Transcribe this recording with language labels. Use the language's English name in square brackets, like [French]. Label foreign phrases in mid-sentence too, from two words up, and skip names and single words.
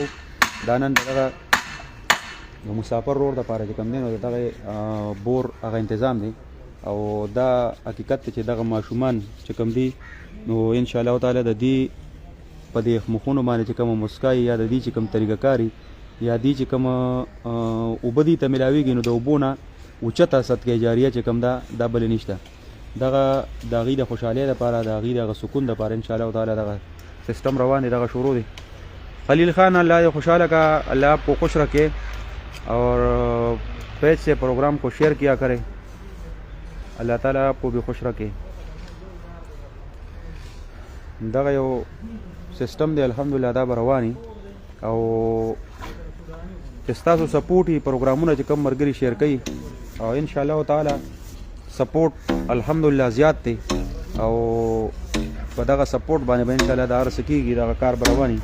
[Pashto] دا نن دغه د مسافر رور دپاره چې کوم دی نو د دغه بور هغه انتظام دی او دا حقیقت دی چې دغه ماشومان چې کوم دي نو انشاءالله تعالی د دې په دې مخونو باندې چې کومه مسکا یا د دې چې کوم طریقه کاري یا دې چې کومه اوبه دي ته میلاویږي نو د اوبو نه اوچته صدقه جاریه چې کوم ده دا بلې نشته. دغه د هغې د خوشحالۍ دپاره د هغې دغه سکون دپاره انشاءالله تعالی دغه سسټم روان دی دغه شروع دی. [Urdu] خلیل خان [Pashto] اللہ دے خوشحالہ کا [Urdu] اللہ آپ کو خوش رکھے اور پیج سے پروگرام کو شیئر کیا کرے اللہ تعالیٰ آپ کو بھی خوش رکھے. [Pashto] دغه یو سسټم دی الحمدلله دا به رواني او چې ستاسو سپورټ یي پروګرامونه چې کوم ملګري شیر کوي او انشاءالله تعالی سپورټ الحمدلله زیات دی او په دغه سپورټ باندې به انشاءالله دا هر څه کېږي دغه کار به رواني.